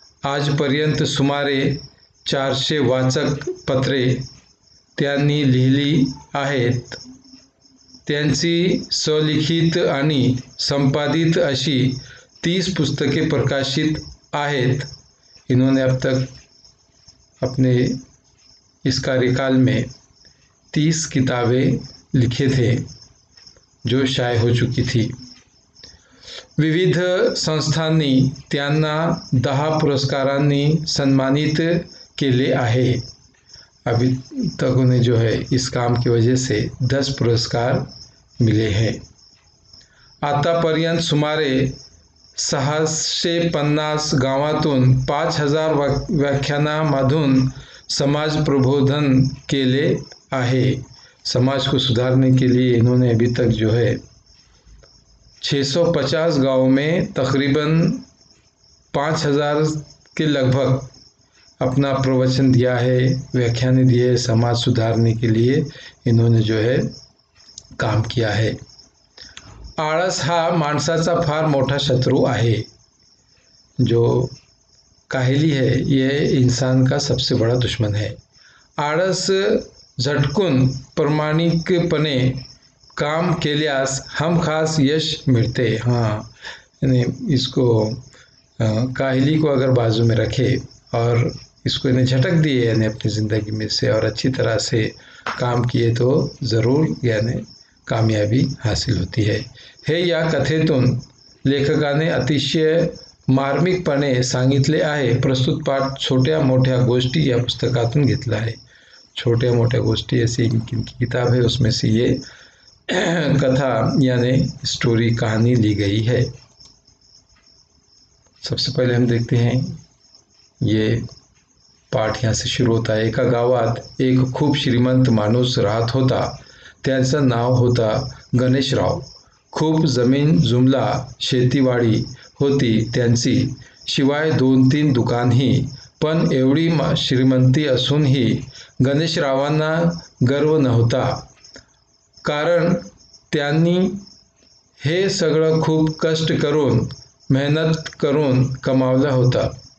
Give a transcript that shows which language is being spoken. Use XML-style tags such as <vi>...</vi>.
<mr>आजपर्यंत सुमारे 400 वाचक पत्रे त्यांनी लिहिली आहेत। त्यांची स्वलिखित आणि संपादित अशी 30 पुस्तके प्रकाशित आहेत।</mr> <hi>इन्होंने अब तक अपने इस कार्यकाल में 30 किताबें लिखे थे जो शाये हो चुकी थी।</hi> <mr>विविध संस्थांनी त्यांना 10 पुरस्कारांनी सन्मानित केले आहे।</mr> <hi>अभी तक उन्हें जो है इस काम की वजह से 10 पुरस्कार मिले हैं।</hi> <mr>आतापर्यंत सुमारे 650 गावातून 5000 व्याख्यानांमधून समाज प्रबोधन केले आहे।</mr> <hi>समाज को सुधारने के लिए इन्होंने अभी तक जो है 650 गाँव में तकरीबन 5000 के लगभग अपना प्रवचन दिया है, व्याख्यान दिए है। समाज सुधारने के लिए इन्होंने जो है काम किया है।</hi> <mr>आळस हा माणसाचा फार मोठा शत्रु आहे।</mr> <hi>जो काहिली है ये इंसान का सबसे बड़ा दुश्मन है।</hi> <mr>आळस झटकून प्रामाणिकपणे काम केल्यास हमखास यश मिलते।</mr> <hi>हाँ, इसको काहिली को अगर बाजू में रखे और इसको इन्हें झटक दिए यानी अपनी ज़िंदगी में से और अच्छी तरह से काम किए तो ज़रूर यानी कामयाबी हासिल होती है।</hi> <mr>हे या कथेतून लेखकाने अतिशय मार्मिकपणे सांगितले आहे। प्रस्तुत पाठ छोट्या मोठ्या गोष्टी या पुस्तकातून घेतला है।</mr> <hi>छोट्या मोट्या गोष्टी ऐसी इनकी किताब है, उसमें से ये कथा यानी स्टोरी कहानी ली गई है। सबसे पहले हम देखते हैं ये पाठ यहाँ से शुरू होता है।</hi> <mr>एका गावात एक खूप श्रीमंत माणूस राहत होता। त्याचं नाव होता गणेशराव। खूप जमीन जुमला शेतीवाडी होती त्यांची, शिवाय 2-3 दुकानही। पण एवढी श्रीमंती असूनही गणेशरावांना गर्व नव्हता, कारण त्यांनी हे सगळं खूप कष्ट करून मेहनत करून कमावलं होतं।</mr>